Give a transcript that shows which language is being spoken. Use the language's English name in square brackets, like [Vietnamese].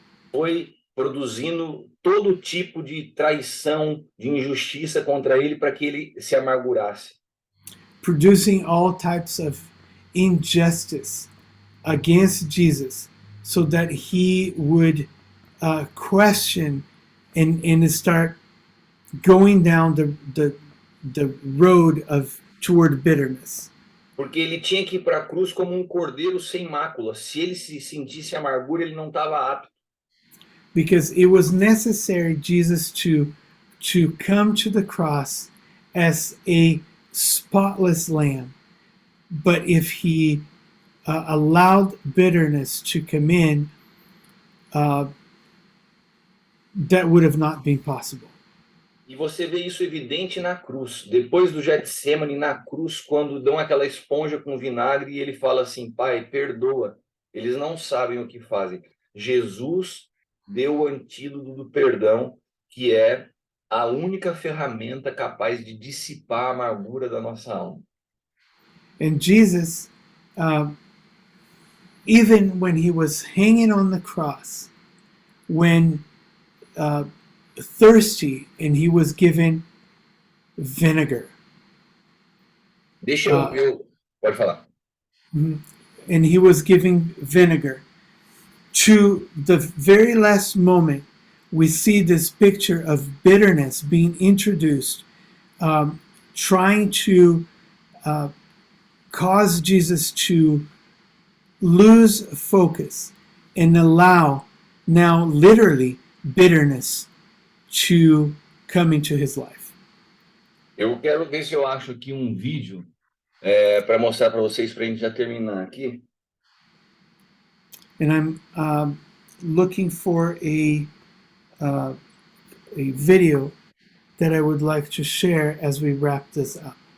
[Portuguese] foi produzindo todo tipo de traição, de injustiça contra ele para que ele se amargurasse. [English] producing all types of injustice against Jesus so that he would question and start going down the road of toward bitterness. [Portuguese] Porque ele tinha que ir para a cruz como um cordeiro sem mácula. Se ele se sentisse amargura, ele não estava apto. [English] Because it was necessary Jesus to come to the cross as a spotless lamb. But if he allowed bitterness to come in, that would have not been possible. [Portuguese] E você vê isso evidente na cruz. Depois do Getsemane, na cruz, quando dão aquela esponja com vinagre e ele fala assim, Pai, perdoa. Eles não sabem o que fazem. Jesus deu o antídoto do perdão, que é a única ferramenta capaz de dissipar a amargura da nossa alma. [English] And Jesus, even when he was hanging on the cross, when thirsty, and he was given vinegar. [Portuguese] Deixa eu pode falar. [English] And he was giving vinegar. To the very last moment, we see this picture of bitterness being introduced, trying to cause Jesus to lose focus and allow now literally bitterness to come into his life. [Portuguese] Eu quero ver se eu acho aqui um vídeo para mostrar para vocês, para a gente já terminar aqui. [English] And I'm looking for a video that I would like to share as we wrap this up.